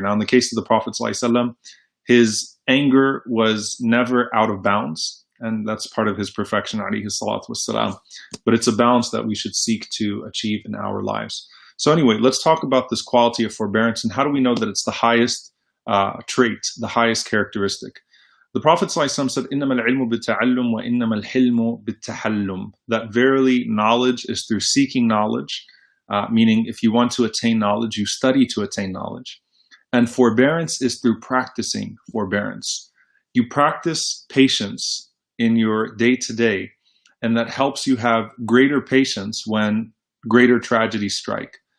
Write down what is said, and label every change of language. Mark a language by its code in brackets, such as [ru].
[en] Now, in the case of the Prophet ﷺ, his anger was never out of bounds, and that's part of his perfection, alayhi salatu wassalam. But it's a balance that we should seek to achieve in our lives. So anyway, let's talk about this quality of forbearance, and how do we know that it's the highest trait, the highest characteristic? The Prophet ﷺ said, [ar] إِنَّمَا الْعِلْمُ بِالتَّعَلُّمْ وَإِنَّمَا الْحِلْمُ بِالتَّحَلُّمْ. [en] That verily knowledge is through seeking knowledge, meaning if you want to attain knowledge, you study to attain knowledge. And forbearance is through practicing forbearance. You practice patience in your day-to-day, and that helps you have greater patience when greater tragedies strike.